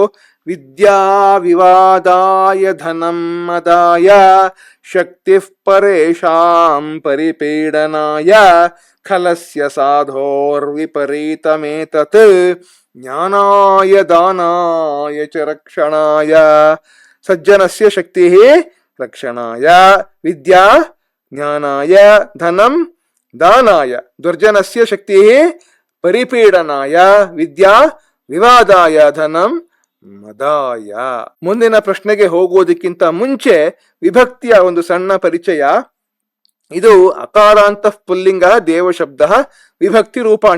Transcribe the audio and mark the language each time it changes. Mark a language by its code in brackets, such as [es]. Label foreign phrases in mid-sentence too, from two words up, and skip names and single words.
[sa] ವಿದ್ಯಾ ವಿವಾದಾಯ ಧನಂ ಮದಾಯ ಶಕ್ತಿ ಪರೇಶಾಂ ಪರಿಪೀಡನಾಯ ಖಲಸ್ಯ ಸಾಧೋರ್ವಿಪರೀತಮೇತತ್ ಜ್ಞಾನಾಯ ದಾನಾಯ ಚ ರಕ್ಷಣಾಯ. ಸಜ್ಜನಸ್ಯ ಶಕ್ತಿ ರಕ್ಷಣಾಯ, ವಿದ್ಯಾ ಜ್ಞಾನಾಯ, ಧನಂ ದಾನಾಯ. ದುರ್ಜನಸ್ಯ ಶಕ್ತಿ ಪರಿಪೀಡನಾಯ, ವಿದ್ಯಾ ವಿವಾದಾಯ, ಧನಂ ಮದಾಯ. [kn] ಮುಂದಿನ ಪ್ರಶ್ನೆಗೆ ಹೋಗುವುದಕ್ಕಿಂತ ಮುಂಚೆ ವಿಭಕ್ತಿಯ ಒಂದು ಸಣ್ಣ ಪರಿಚಯ. ಇದು ಅಕಾರಾಂತ ಪುಲ್ಲಿಂಗ ದೇವ ಶಬ್ದ ವಿಭಕ್ತಿ ರೂಪಾಣಿ.